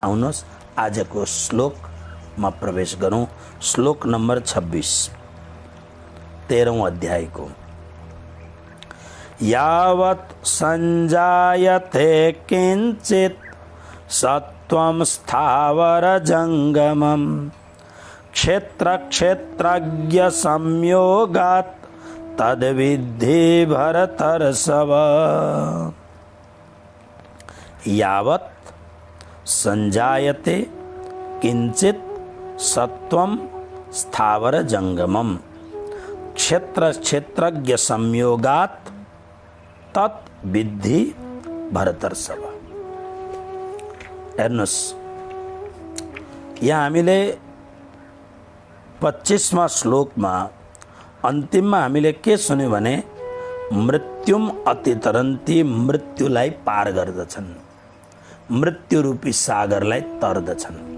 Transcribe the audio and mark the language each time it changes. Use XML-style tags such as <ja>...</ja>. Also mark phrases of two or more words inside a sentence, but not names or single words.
<ne>आउनुहोस् आजको श्लोकमा प्रवेश गरौँ। श्लोक नम्बर 26 13औं अध्यायको।</ne> <sa>यावत् संजायते किंचित सत्वं स्थावर जंगमं क्षेत्र क्षेत्रज्ञ संयोगात् तद्विद्धि भरतर्षभ। यावत् संजायते किंचित सत्वं स्थावर जंगमम क्षेत्र क्षेत्रज्ञ संयोगात् तत् विद्धि भरतर्षभ।</sa> <ne>हेर्नुस्, यहाँ हामीले 25वां श्लोकमा अन्तिममा हामीले के सुन्यौं भने</ne> <sa>मृत्युम अतितरन्ती,</sa> <ne>मृत्युलाई पार गर्दछन्, मृत्यु रूपी सागरलाई तर्दछन्।</ne>